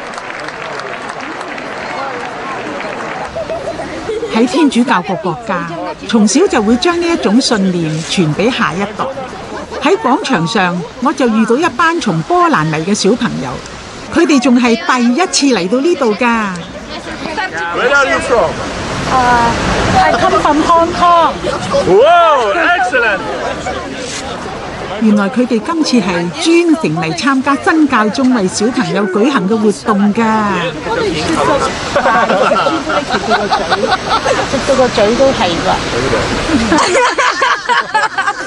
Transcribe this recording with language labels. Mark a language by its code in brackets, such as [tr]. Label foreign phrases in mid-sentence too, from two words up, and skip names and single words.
[yue] 喺天主教個國家，從小就會將呢一種信念傳俾下一代。喺廣場上，我就遇到一班從波蘭嚟嘅小朋友，佢哋仲係第一次嚟到呢度㗎。 [en] Where are you from? I come from Hong Kong. Wow, excellent! [yue] 原來佢哋今次係專程嚟參加真教宗為小朋友舉行嘅活動㗎。食到個嘴都係㗎。